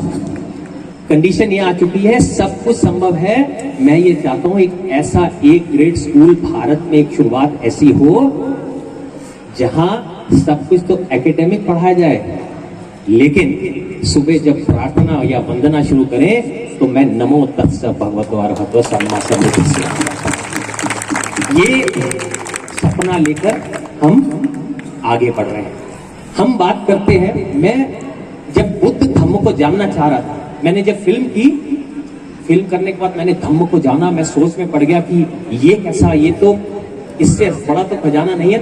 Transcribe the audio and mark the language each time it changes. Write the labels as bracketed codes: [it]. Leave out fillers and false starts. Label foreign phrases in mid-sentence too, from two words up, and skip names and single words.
[hi] कंडीशन ये आ चुकी है, सब कुछ संभव है। मैं ये चाहता हूं एक ऐसा ए ग्रेड स्कूल भारत में, एक शुरुआत ऐसी हो जहां सब कुछ तो एकेडमिक पढ़ाया जाए, लेकिन सुबह जब प्रार्थना या वंदना शुरू करें तो मैं [pi] नमो तत्स भगवतो अरहतो सम्मा सम्बुद्धस्स, [hi] ये सपना लेकर हम आगे बढ़ रहे हैं। हम बात करते हैं, मैं जब बुद्ध धम्म को जानना चाह रहा था, मैंने जब फिल्म की, फिल्म करने के बाद मैंने धम्म को जाना, मैं सोच में पड़ गया कि ये कैसा, ये तो इससे बड़ा तो खजाना नहीं है।